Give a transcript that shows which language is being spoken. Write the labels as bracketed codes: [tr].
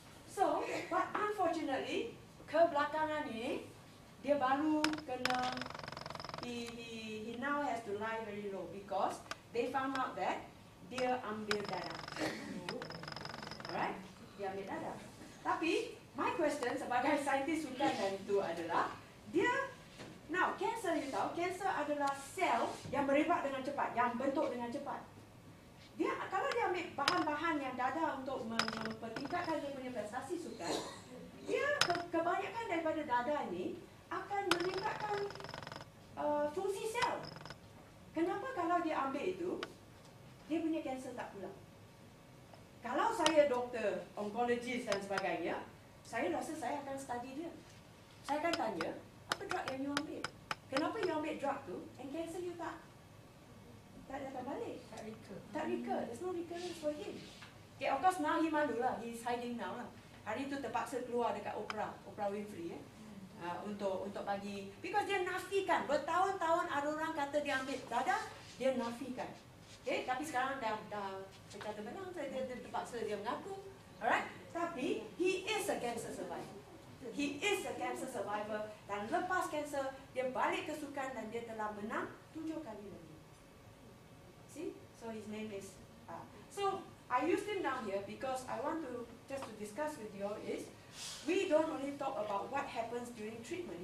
[en] So, but unfortunately, [ms] kebelakangan ni dia baru kena [en] he now has to lie very low because they found out that [ms] dia ambil darah. Alright? Dia ambil darah. Tapi [en] my question [ms] sebagai saintis sukan dan itu adalah now kanser, you tahu, kanser adalah sel yang merebak dengan cepat, yang bentuk dengan cepat. Kalau dia ambil bahan-bahan yang dada untuk mempertingkatkan dia punya prestasi sukan, dia kebanyakan daripada dada ini akan meningkatkan fungsi sel. Kenapa kalau dia ambil itu, dia punya kanser tak pulang? Kalau saya doktor, onkologis dan sebagainya, saya rasa saya akan study dia. Saya akan tanya, apa drug yang you ambil? Kenapa you ambil drug tu, [en] and cancer you [ms] tak datang balik? Tak recur. [en] There's no recurrence for him. Okay, of course now he [ms] malu lah. [en] He's hiding now [ms] lah. Hari tu terpaksa keluar dekat Oprah Winfrey untuk bagi, because dia nafikan. Bertahun-tahun ada orang kata dia ambil dada, dia nafikan. Okay, tapi sekarang dah secara menang, dia terpaksa dia mengaku. Alright? Tapi [en] he is a cancer survivor. [ms] He is a cancer survivor, dan lepas kanser dia balik ke sukan dan dia telah menang 7 kali lagi. See? [en] So his name is so I used him down here because I want to just to discuss with you all is we don't only talk about what happens during treatment.